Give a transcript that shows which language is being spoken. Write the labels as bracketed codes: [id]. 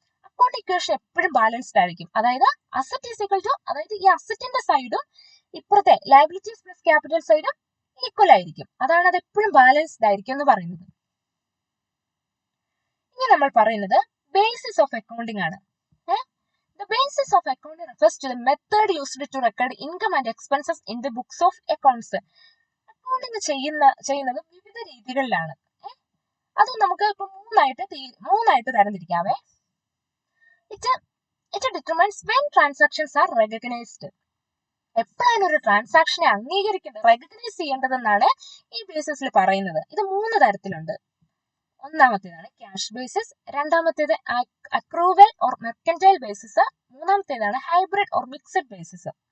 [ml] Account equation എപ്പോഴും balanced ആയിരിക്കും. അതായത് അസറ്റ് ഈസ് ഈക്വൽ ടു, അതായത് ഈ അസറ്റിന്റെ സൈഡും ഇപ്പുറത്തെ ലയബിലിറ്റീസ് പ്ലസ് ക്യാപിറ്റൽ സൈഡും ഈക്വൽ ആയിരിക്കും. അതാണ് അത് എപ്പോഴും ബാലൻസ്ഡ് ആയിരിക്കും എന്ന് പറയുന്നത്. ഇനി നമ്മൾ പറയുന്നത് ബേസിസ് ഓഫ് അക്കൗണ്ടിങ് ആണ്. [en] The basis of accounting refers to the method used to record income and expenses in the books of accounts. [ml] Accounting ചെയ്യുന്നത് വിവിധ രീതികളിലാണ്. അത് നമുക്ക് ഇപ്പൊ മൂന്നായിട്ട് തരംതിരിക്കാവേ. [en] It determines when transactions are recognized. [ml] എപ്പോഴാണ് ഒരു ട്രാൻസാക്ഷനെ റെക്കഗ്നൈസ് ചെയ്യേണ്ടതെന്നാണ് ഈ ബേസിസിൽ പറയുന്നത്. ഇത് 3 തരത്തിലുണ്ട്. ഒന്നാമത്തേതാണ് ക്യാഷ് ബേസിസ്, രണ്ടാമത്തേത് accrual or mercantile basis, മൂന്നാമത്തേതാണ് hybrid or mixed basis.